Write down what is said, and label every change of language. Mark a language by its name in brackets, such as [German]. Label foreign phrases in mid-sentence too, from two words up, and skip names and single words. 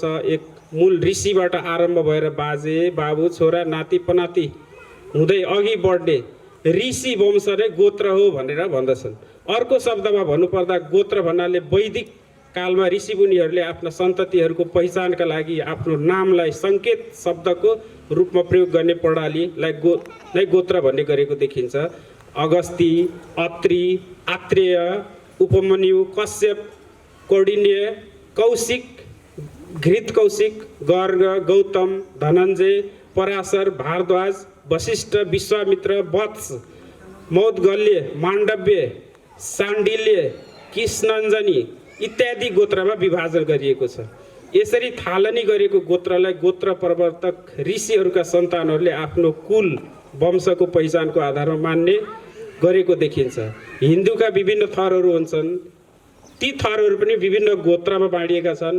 [Nepali] एक मूल ऋषिबाट आरम्भ भएर बाजे, बाबु, छोरा, नाति, पनाति हुँदै अघि बढ्ने ऋषि वंश नै गोत्र हो भनेर भन्दछन्। अर्को शब्दमा भन्नुपर्दा गोत्र भन्नाले वैदिक कालमा ऋषिमुनिहरूले आफ्ना सन्ततिहरूको पहिचानका लागि आफ्नो नामलाई सङ्केत शब्दको रूपमा प्रयोग गर्ने प्रणालीलाई नै गोत्र भन्ने गरेको देखिन्छ। अगस्ती, अत्रि, आत्रेय, उपमन्यु, कश्यप, कौडिन्य, कौशिक, घृतकौशिक, गर्ग, गौतम, धनञ्जय, पराशर, भारद्वाज, वशिष्ठ, विश्वामित्र, वत्स, मौद्गल्य, माण्डव्य, शाण्डिल्य, कृष्णञ्जनी इत्यादि गोत्रमा विभाजन गरिएको छ। यसरी थालनी गरेको गोत्रलाई गोत्र प्रवर्तक ऋषिहरूका सन्तानहरूले आफ्नो कुल वंशको पहिचानको आधारमा मान्ने गरेको देखिन्छ। हिन्दूका विभिन्न थरहरू हुन्छन्। ती थरहरू पनि विभिन्न गोत्रमा बाँडिएका छन्।